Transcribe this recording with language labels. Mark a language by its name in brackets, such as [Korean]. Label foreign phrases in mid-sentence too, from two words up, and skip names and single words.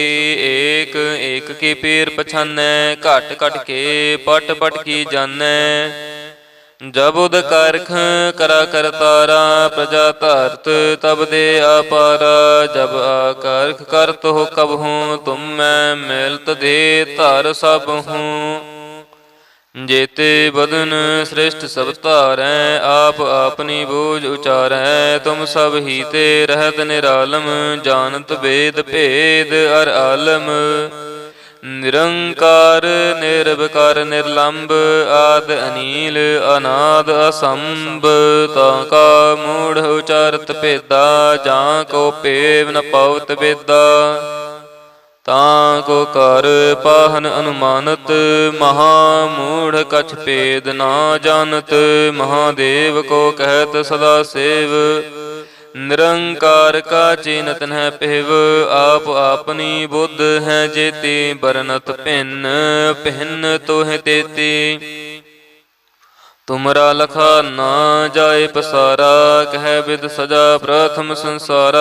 [Hindi] एक एक की पीर पछानै, घट घट के पट पट की जाणै। जब उद करख करा करतारा, प्रजा धारत तब दे आपारा। जब आकरख करत हो कब हूं, तुम मैं मिलत दे धर सभ हूं। जेते बदन श्रेष्ठ सब धारै, आप आपनी बूझ उचारै। तुम सब ही ते रहत निरालम, जानत वेद भेद अर आलम। निरंकार निर्विकार निर्लंब, आद अनील अनाद असंभ। ताका मूढ़ उचारत भेदा, जां को पेव न पावत बेदा। तां को कर पाहन अनुमानत, महामूढ़ कछ भेद ना जानत। महादेव को कहत सदा सेव, निरंकार का चीनत न पिव। आप आपनी बुद्ध है जेती, बरनत भिन्न भिन्न तोह तेती। तुमरा लखा ना जाए पसारा, कह विद सजा प्रथम संसारा।